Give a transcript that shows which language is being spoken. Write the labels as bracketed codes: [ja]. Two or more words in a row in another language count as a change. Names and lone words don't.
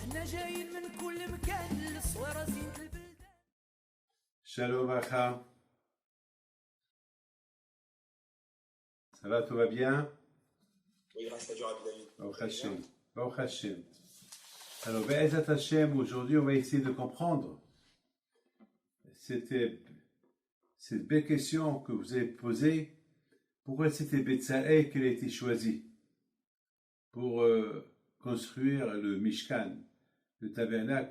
[he] שלום אחא. [fr] Ça va, tout va bien? Oui, grâce à Dieu, Rabbi David. [he] ברוך השם ברוך השם. [fr] Alors, [he] בעזרת השם, [fr] aujourd'hui, on va essayer de comprendre cette belle question que vous avez posée. Pourquoi c'était Betzalel qui a été choisi pour construire le Mishkan, le tabernacle?